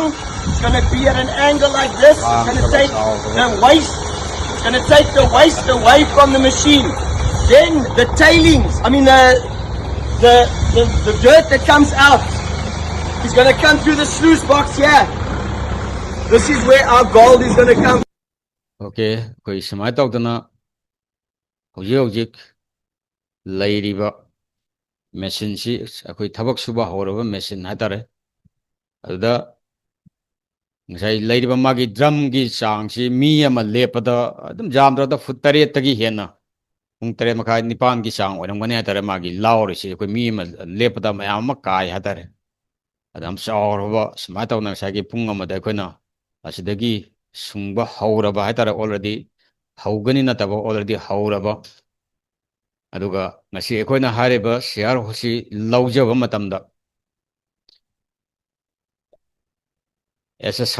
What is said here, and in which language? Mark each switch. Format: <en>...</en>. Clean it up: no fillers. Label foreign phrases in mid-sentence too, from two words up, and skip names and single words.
<en>It's going to be at an angle like this. It's going to take the waste. It's going to take the waste away from the machine. Then the tailings, the dirt that comes out is going to come through the sluice box here. This is where our gold is going to come.</en> <mni>Okay, ꯑꯩꯈꯣꯏ ꯁꯨꯃꯥꯏꯅ ꯇꯧꯗꯅ ꯍꯧꯖꯤꯛ ꯍꯧꯖꯤꯛ ꯂꯩꯔꯤꯕ ꯃꯦꯆꯤꯟꯁꯤ ꯑꯩꯈꯣꯏ ꯊꯕꯛ ꯁꯨꯕ ꯍꯧꯔꯕ ꯃꯦꯆꯤꯟ ꯍꯥꯏꯇꯥꯔꯦ ꯑꯗꯨꯗ ꯉꯁꯥꯏ ꯂꯩꯔꯤꯕ ꯃꯥꯒꯤ ꯗ꯭ꯔꯝꯒꯤ ꯆꯥꯡꯁꯤ ꯃꯤ ꯑꯃ ꯂꯦꯞꯄꯗ ꯑꯗꯨꯝ ꯌꯥꯝꯗ꯭ꯔꯕꯗ ꯐꯨꯠ 8ꯇꯒꯤ ꯍꯦꯟꯅ ꯄꯨꯡ 8 ꯃꯈꯥꯏ 9ꯒꯤ ꯆꯥꯡ ꯑꯣꯏꯔꯝꯒꯅꯤ ꯍꯥꯏꯇꯥꯔꯦ ꯃꯥꯒꯤ ꯂꯥꯎꯔꯤꯁꯤ ꯑꯩꯈꯣꯏ ꯃꯤ ꯑꯃ ꯂꯦꯞꯄꯗ ꯃꯌꯥꯝ ꯑꯃ ꯀꯥꯏ ꯍꯥꯏꯇꯥꯔꯦ ꯑꯗ ꯌꯥꯝ ꯆꯥꯎꯔꯕ ꯁꯨꯃꯥꯏꯅ ꯇꯧꯅ ꯉꯁꯥꯏꯒꯤ ꯄꯨꯡ ꯑꯃꯗ ꯑꯩꯈꯣꯏꯅ ꯑꯁꯤꯗꯒꯤ ꯁꯨꯡꯕ ꯍꯧꯔꯕ ꯍꯥꯏꯇꯥꯔꯦ ꯑꯣꯜꯔꯦꯗꯤ ꯍꯧꯒꯅꯤ ꯅꯠꯇꯕ ꯑꯣꯜꯔꯦꯗꯤ ꯍꯧꯔꯕ ꯑꯗꯨꯒ ꯉꯁꯤ ꯑꯩꯈꯣꯏꯅ ꯍꯥꯏꯔꯤꯕ ꯁꯤꯌꯥꯔ ꯍꯣꯜꯁꯤ ꯂꯧꯖꯕ ꯃꯇꯝꯗ ꯑꯦꯁ ꯑꯦ</mni>